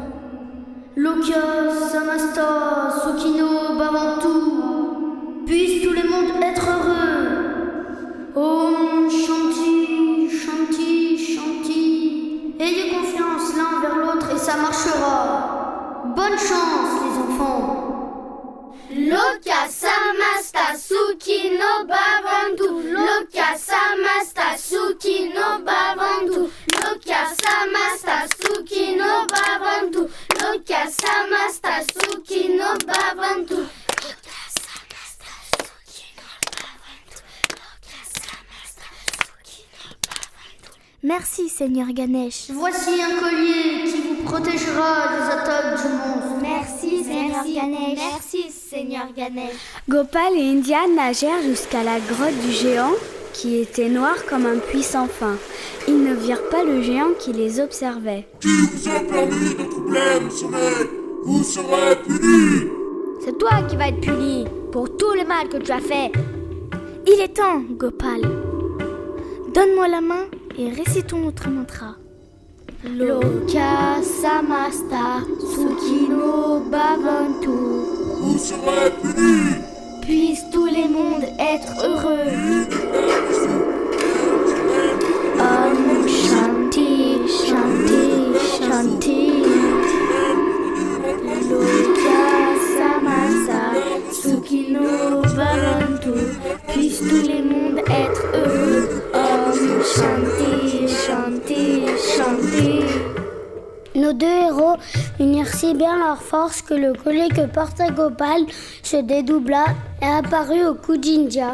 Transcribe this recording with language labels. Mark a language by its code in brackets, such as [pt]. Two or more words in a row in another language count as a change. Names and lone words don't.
[sa] लोका समस्ता सुखिनो भवन्तु. [fr] Puisse tout le monde être heureux. [sa] ॐ शान्ति शान्ति शान्ति. [fr] Ayez confiance l'un vers l'autre et ça marchera. Bonne chance les enfants. [sa] लोका समस्ता सुखिनो भवन्तु. लोका समस्ता सुखिनो भवन्तु. लोका समस्ता सुखिनो भवन्तु. लोका समस्ता सुखिनो भवन्तु. [fr] Merci, Seigneur Ganesh. Voici un collier qui vous protégera des attaques du monstre. Merci, Seigneur Ganesh. Merci, Seigneur Ganesh. Gopal et India nagèrent jusqu'à la grotte du géant, qui était noir comme un puits sans fin. Ils ne virent pas le géant qui les observait. Qui vous a permis de troubler mon sommeil, vous serez puni. C'est toi qui vas être puni pour tout le mal que tu as fait. Il est temps, Gopal. Donne-moi la main et récitons notre mantra. [sa] लोका समस्ता सुखिनो भवन्तु. [fr] Vous serez puni. Puissent tous les mondes être heureux. [sa] ॐ शान्ति शान्ति शान्ति. लोका समस्ता सुखिनो भवन्तु. [fr] Puissent tous les mondes être heureux. [sa] ॐ शान्ति शान्ति शान्ति. [fr] Nos deux héros unirent si bien leurs forces que le collier que portait Gopal se dédoubla et apparut au cou d'India.